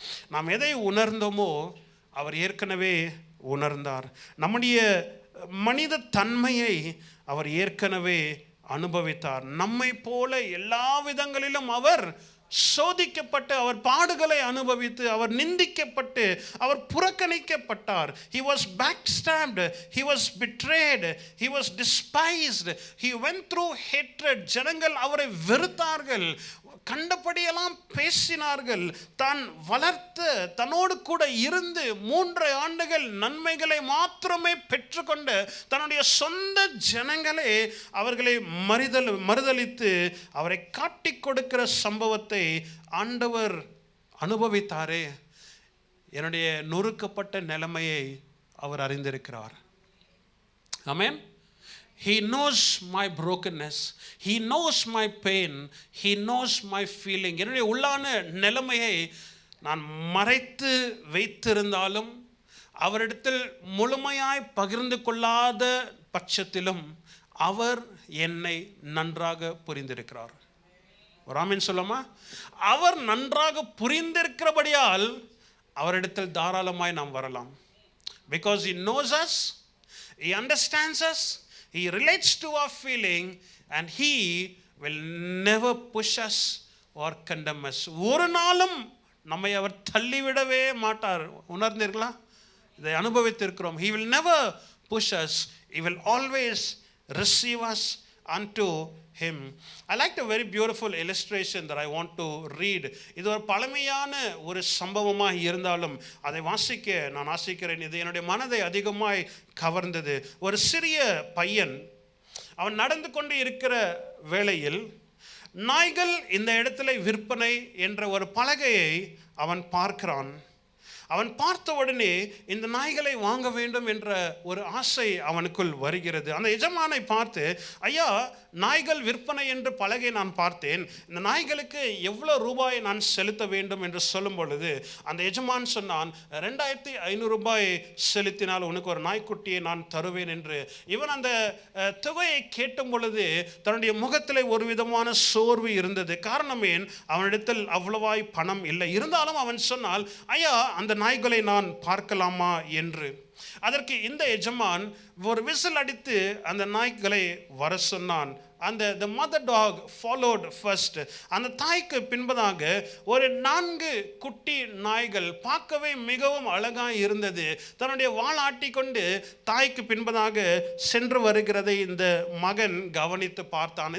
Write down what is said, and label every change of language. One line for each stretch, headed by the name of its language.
Tamil: நாம் எதை உணர்ந்தோமோ அவர் ஏற்கனவே உணர்ந்தார். நம்முடைய மனித தன்மையை அவர் ஏற்கனவே அனுபவித்தார். நம்மை போல எல்லா விதங்களிலும் அவர் சோதிக்கப்பட்டு, அவர் பாடுகளை அனுபவித்து, அவர் நிந்திக்கப்பட்டு, அவர் புறக்கணிக்கப்பட்டார்.
English: He was backstabbed, he was betrayed, he was despised, he went through hatred.
Tamil: ஜனங்கள் அவரை வெறுத்தார்கள், கண்டபடியெல்லாம் பேசினார்கள். தான் வளர்த்து தன்னோடு கூட இருந்து 3 ஆண்டுகள் நன்மைகளை மாத்திரமே பெற்றுக்கொண்ட தன்னுடைய சொந்த ஜனங்களே அவர்களை மறுதலித்து அவரை காட்டிக் கொடுக்கிற சம்பவத்தை ஆண்டவர் அனுபவித்தாரே. என்னுடைய நொறுக்கப்பட்ட நிலைமையை அவர் அறிந்திருக்கிறார்.
English: ஆமென். He knows my brokenness. He knows my pain. He knows my feeling.
Tamil: என்னுடைய உள்ளான நிலைமையை நான் மறைத்து வைத்திருந்தாலும் அவரிடத்தில் முழுமையாய் பகிர்ந்து கொள்ளாத பட்சத்திலும் அவர் என்னை நன்றாக புரிந்திருக்கிறார். ஒரு ஆமென் சொல்லுமா? அவர் நன்றாக புரிந்திருக்கிறபடியால் அவரிடத்தில் தாராளமாய் நாம் வரலாம்.
English: Because he knows us, he understands us, he relates to our feeling, and he will never push us or condemn us.
Tamil: ஒரு நாளும் நம்மை அவர் தள்ளிவிடவே மாட்டார். உணர்ந்தீர்களா? இதை அனுபவித்திருக்கிறோம்.
English: He will never push us, he will always receive us unto him. I liked a very beautiful illustration that I want to read.
Tamil: இது ஒரு பழமையான ஒரு சம்பவமாக இருந்தாலும் அதை வாசிக்க நான் ஆசைக்கிறேன். இது என்னுடைய மனதை அதிகமாய் கவர்ந்தது. ஒரு சிறிய பையன் அவன் நடந்து கொண்டு இருக்கிற வேளையில் நாய்கள் இந்த இடத்துல விற்பனை என்ற ஒரு பலகையை அவன் பார்க்கிறான். அவன் பார்த்த உடனே இந்த நாய்களை வாங்க வேண்டும் என்ற ஒரு ஆசை அவனுக்குள் வருகிறது. அந்த எஜமானை பார்த்து, ஐயா, நாய்கள் விற்பனை என்று பலகை நான் பார்த்தேன், இந்த நாய்களுக்கு எவ்வளோ ரூபாய் நான் செலுத்த வேண்டும் என்று சொல்லும் பொழுது அந்த எஜமான் சொன்னான், 2500 ரூபாய் செலுத்தினால் உனக்கு ஒரு நாய்க்குட்டியை நான் தருவேன் என்று. இவன் அந்த தொகையை கேட்டும் பொழுது தன்னுடைய முகத்தில் ஒரு விதமான சோர்வு இருந்தது. காரணமே அவனிடத்தில் அவ்வளவாய் பணம் இல்லை. இருந்தாலும் அவன் சொன்னால், ஐயா, அந்த நாய்களை நான் பார்க்கலாமா என்று. அதற்கு இந்த எஜமான் ஒரு விசில் அடித்து அந்த நாய்களை வர சொன்னான்.
English: the mother dog followed first.
Tamil: அந்த தாய்க்கு பின்பதாக ஒரு 4 குட்டி நாய்கள் பார்க்கவே மிகவும் அழகாய் இருந்தது. தன்னுடைய வாளாட்டி கொண்டு தாய்க்கு பின்பதாக சென்று வருகிறதை இந்த மகன் கவனித்து பார்த்தான்.